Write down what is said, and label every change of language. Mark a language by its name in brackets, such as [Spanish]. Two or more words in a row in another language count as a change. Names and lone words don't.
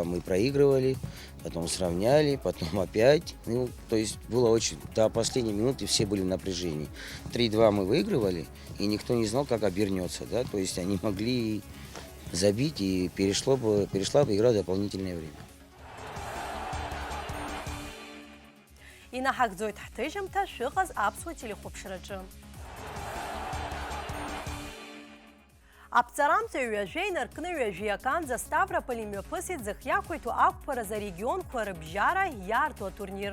[Russian] Мы проигрывали, потом сравняли, потом опять. То есть было очень... До последней минуты все были в напряжении. 3-2 мы выигрывали, и никто не знал, как обернется. Да? То есть они могли забить, и перешла бы игра в дополнительное время. [Abkhazian] Инаҳагӡоит ҳҭыжьымҭа шәыҟаз аԥсуа телехәаԥшраҿы. Аԥҵарамҵаҩ ҩажәа инаркны ҩажәиаканӡа Ставрополь имҩаԥысит зыхиақәиҭу ақәԥараз арегионқәа рыбжьара иаарту атурнир.